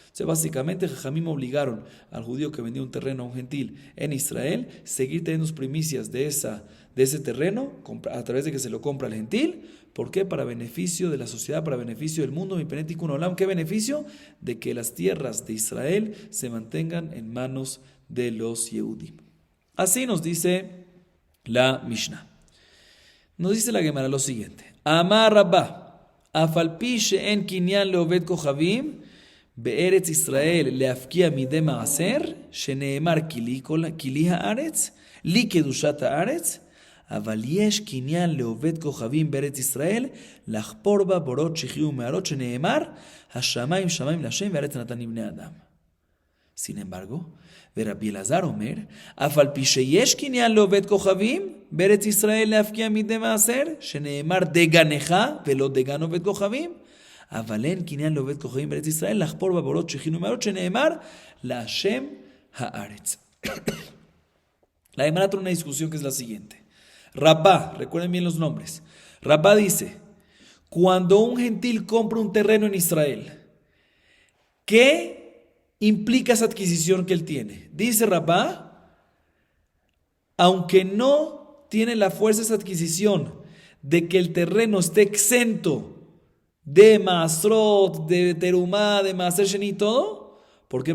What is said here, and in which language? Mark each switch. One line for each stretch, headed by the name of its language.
Spanish: O sea, básicamente, Jajamim obligaron al judío que vendía un terreno a un gentil en Israel seguir teniendo sus primicias de ese terreno a través de que se lo compra al gentil. ¿Por qué? Para beneficio de la sociedad, para beneficio del mundo.
Hebrew: Mi pené tikun olam.
Spanish: ¿Qué beneficio? De que las tierras de Israel se mantengan en manos de los Yehudim. Así nos dice la Mishnah. Nos dice la Gemara lo siguiente:
Hebrew: Amar Rabba, afalpi she'en kinyan leoved kochavim, בארץ ישראל להפקיע מדי מעשר, שנאמר כלי הארץ, לי קדושת הארץ, אבל יש קניין לעובד כוכבים בארץ ישראל, לחפור בה בורות שחיו ומערות, שנאמר, השמיים שמיים להשם והארץ נתן לבני אדם.
Spanish: Sin embargo,
Hebrew: ורבי אלעזר אומר, אף על פי שיש קניין לעובד כוכבים בארץ ישראל להפקיע מדי מעשר, שנאמר דגנך ולא דגן עובד כוכבים, אבל אין קניין לעובד כוכבים בארץ ישראל לחפור בבורות שכינו ומערות, שנאמר להשם הארץ.
Spanish: La Gemara trae una discusión que es la siguiente. Rabá, recuerden bien los nombres. Rabá dice: cuando un gentil compra un terreno en Israel, ¿qué implica esa adquisición que él tiene? Dice Rabá, aunque no tiene la fuerza esa adquisición de que el terreno esté exento de Maasrot, de Terumá, de Maaser Sheni y todo. ¿Por qué?